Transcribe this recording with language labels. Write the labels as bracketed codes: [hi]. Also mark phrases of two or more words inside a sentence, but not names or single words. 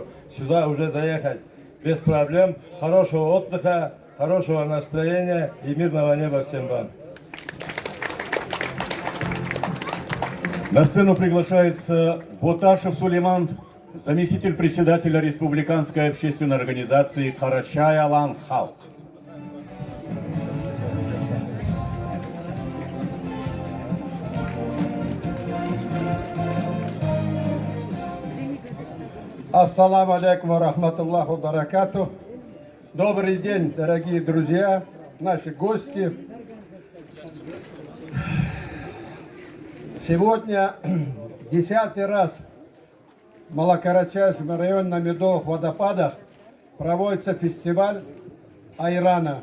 [ru] Сюда уже доехать без проблем. Хорошего отдыха, хорошего настроения и мирного неба всем вам. На сцену приглашается Боташев Сулейман, заместитель председателя Республиканской общественной организации Карачай Алан Халк. [ar] السلام عليكم ورحمة الله بركاته. [ru] Добрый день, дорогие друзья, наши гости. Сегодня 10-й раз в Малокарачайском районе на Медовых водопадах проводится фестиваль айрана.